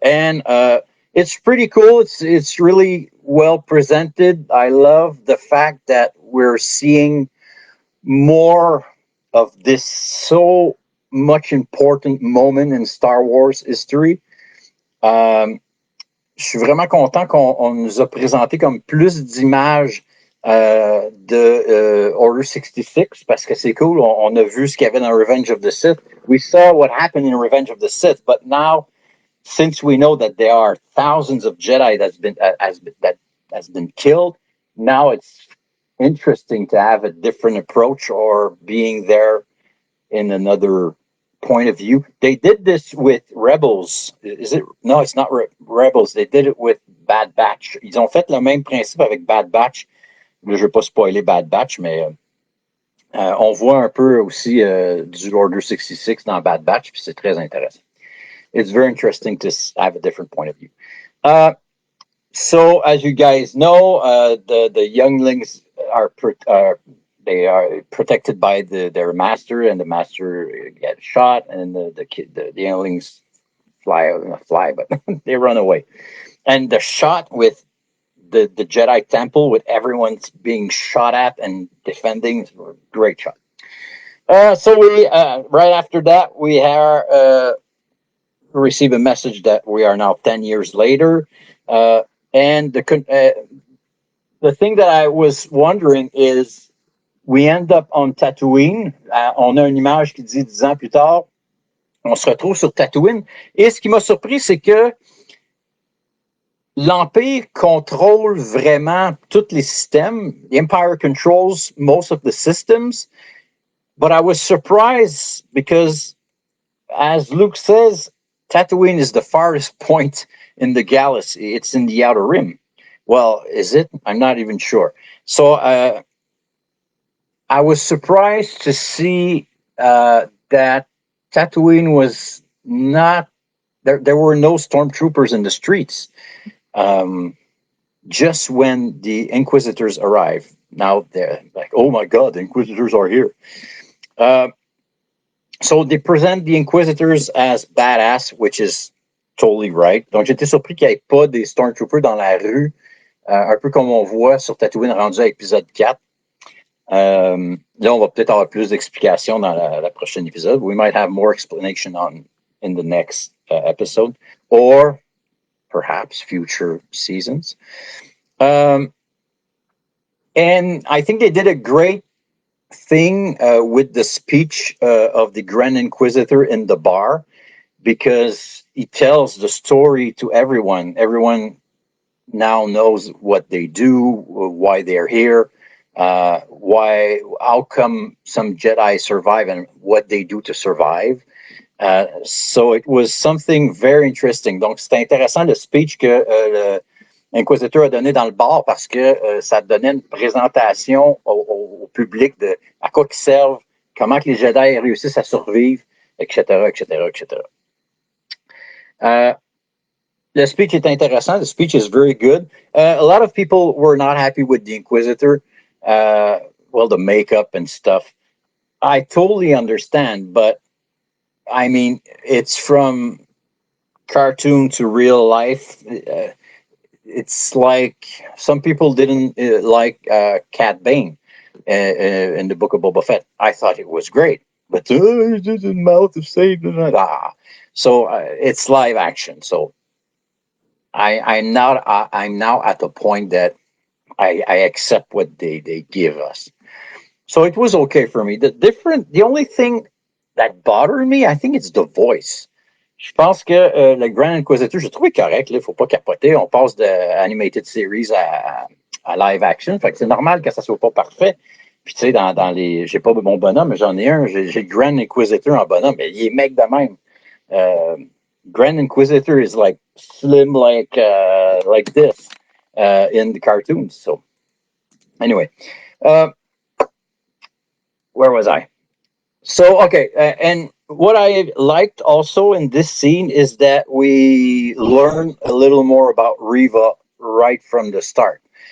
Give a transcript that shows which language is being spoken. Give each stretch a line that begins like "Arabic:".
English: And it's pretty cool. It's really well presented. I love the fact that we're seeing more of this so much important moment in Star Wars history.
French: Je suis vraiment content qu'on nous a présenté comme plus d'images de Order 66 parce que c'est cool. On a vu ce qu'il y avait dans Revenge of the Sith.
English: We saw what happened in Revenge of the Sith, but now, since we know that there are thousands of Jedi that has been killed, now it's interesting to have a different approach or being there in another point of view. They did this with Rebels. Is it? No, it's not Rebels. They did it with Bad Batch.
French: Ils ont fait le même principe avec Bad Batch. Là, je ne vais pas spoiler Bad Batch, mais on voit un peu aussi du Order 66 dans Bad Batch, puis c'est très intéressant.
English: It's very interesting to have a different point of view. So, as you guys know, the younglings are they are protected by their master, and the master gets shot, and the younglings not fly, but they run away. And the shot with the Jedi Temple, with everyone being shot at and defending, great shot. So we right after that we receive a message that we are now 10 years later, and the thing that I was wondering is, we end up on Tatooine.
French: On a une image qui dit 10 ans plus tard, on se retrouve sur Tatooine. Et ce qui m'a surpris, c'est que l'Empire contrôle vraiment tous les systèmes.
English: The Empire controls most of the systems. But I was surprised because, as Luke says, Tatooine is the farthest point in the galaxy. It's in the Outer Rim. Well, is it? I'm not even sure. So I was surprised to see that Tatooine was not there. There were no stormtroopers in the streets. Just when the Inquisitors arrive, now they're like, "Oh my God, the Inquisitors are here." So they present the Inquisitors as badass, which is totally right.
French: Donc j'étais surpris qu'il n'y ait pas des stormtroopers dans la rue, un peu comme on voit sur Tatooine rendu à épisode 4. Là, on va peut-être avoir plus d'explications dans la prochaine épisode.
English: We might have more explanation in the next episode, or perhaps future seasons. And I think they did a great thing with the speech of the Grand Inquisitor in the bar, because he tells the story to everyone. Everyone now knows what they do, why they're here. How come some Jedi survive and what they do to survive. So it was something very interesting.
French: Donc, c'était intéressant le speech que l'Inquisiteur a donné dans le bar, parce que ça donnait une présentation au public de à quoi ils servent, comment que les Jedi réussissent à survivre, etc., etc., etc.
English: The speech is intéressant. The speech is very good. A lot of people were not happy with the Inquisitor. well, the makeup and stuff. I totally understand, but I mean, it's from cartoon to real life. It's like some people didn't like Cat Bane in the Book of Boba Fett. I thought it was great, but it's in mouth of Satan. So it's live action. So I'm now at the point that I accept what they give us. So it was okay for me. The only thing that bothered me, I think it's the voice.
French: Je pense que le Grand Inquisitor, j'ai trouvé correct. Il ne faut pas capoter. On passe de
English: animated series
French: à live action. Fait que c'est normal que ça soit pas parfait. Puis tu sais, dans les. J'ai pas mon bonhomme, mais j'en ai un. J'ai le Grand Inquisitor en bonhomme, mais il est mec de même.
English: Grand Inquisitor is like slim like this in the cartoons. So anyway. Where was I? So, okay. And what I liked also in this scene is that we learn a little more about Riva right from the start.